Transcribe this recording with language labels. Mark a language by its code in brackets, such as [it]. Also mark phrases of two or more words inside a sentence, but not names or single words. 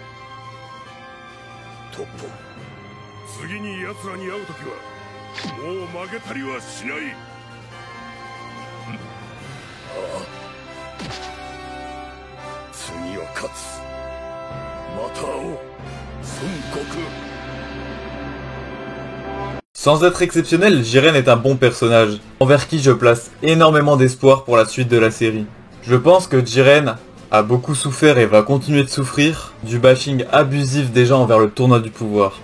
[ja] トッポ、次に奴らに会う時はもう負けたりはしない。ああ、次は勝つ。また会おう。 [fr] Sans être exceptionnel, Jiren est un bon personnage, envers qui je place énormément d'espoir pour la suite de la série. Je pense que Jiren a beaucoup souffert et va continuer de souffrir du bashing abusif des gens envers le tournoi du pouvoir.